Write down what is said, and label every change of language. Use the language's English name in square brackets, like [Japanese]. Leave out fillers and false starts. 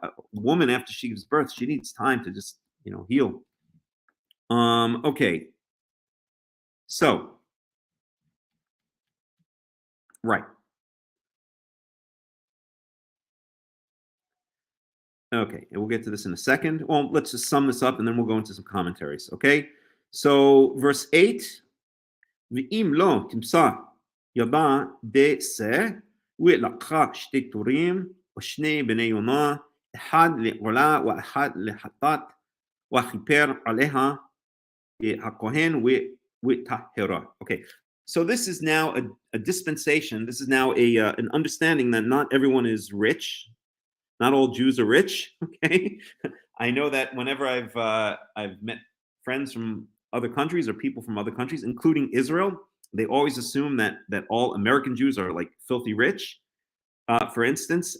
[English] A woman, after she gives birth, she needs time to just heal. Okay. So, right. Okay, and we'll get to this in a second. Well, let's just sum this up and then we'll go into some commentaries, okay? So, verse 8, [Hebrew] V'im lo timsa yada de se ולקחה שתי טורים ושני בני יונה אחד לעולה ואחד לחטאת וכיפר עליה הכהן וטהרה. [English] Okay, so this is now a dispensation. This is now an understanding that not everyone is rich. Not all Jews are rich. Okay, I know that whenever I've met friends from other countries or people from other countries, including Israel, they always assume that all American Jews are like filthy rich, for instance.